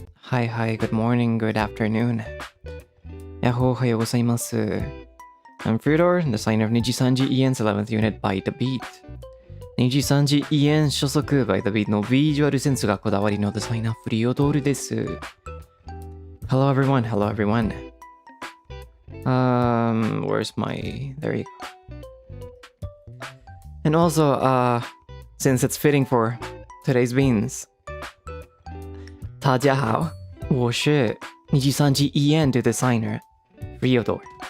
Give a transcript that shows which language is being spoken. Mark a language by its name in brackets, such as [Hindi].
[English] Hi, hi, good morning, good afternoon. Yahoo, [Japanese] ohayo gozaimasu. [English] I'm Freodore, designer of NIJISANJI EN's 11th unit by The Beat. [Japanese] NIJISANJI EN 所属 by The Beat のビジュアルセンスがこだわりのデザイナーフリオドールです。 [English] Hello everyone, hello everyone. Where's my... there you go. And also, since it's fitting for today's beans, [Chinese] 大家好，我是NIJISANJI EN 的 designer Freodore。